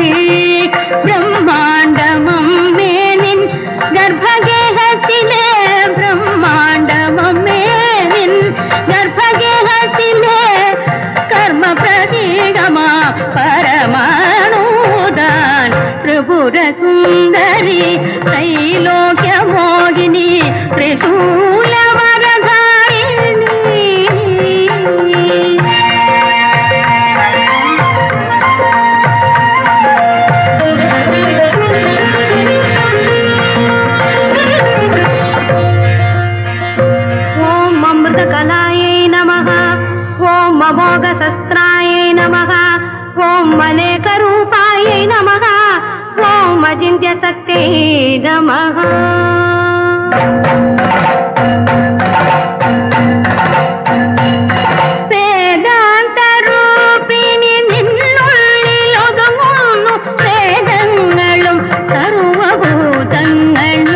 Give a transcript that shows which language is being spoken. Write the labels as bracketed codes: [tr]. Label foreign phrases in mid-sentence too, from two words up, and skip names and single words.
[ml] ബ്രഹ്മാണ്ടമമ്മേ നിൻ ഗർഭഗേഹത്തിലെ ബ്രഹ്മാണ്ടമമ്മേ നിൻ ഗർഭഗേഹത്തിലെ കർമ്മ പ്രതീകമാ പരമാണുദാൻ. ത്രിപുര സുന്ദരി ത്രൈലോക്യ മോഹിനി ത്രിശൂല വരധാരിണി. [sa] ఓం అమృతకలాయై నమః ఓం అమోఘశస్త్రాయై నమః ఓం అనేకరూపాయై నమః ఓం అజింత్యశక్త్యై నమః. [ml] വേദാന്ത രൂപിണി നിന്നുള്ളിലൊതുങ്ങുന്നു വേദങ്ങളും സർവഭൂതങ്ങളും.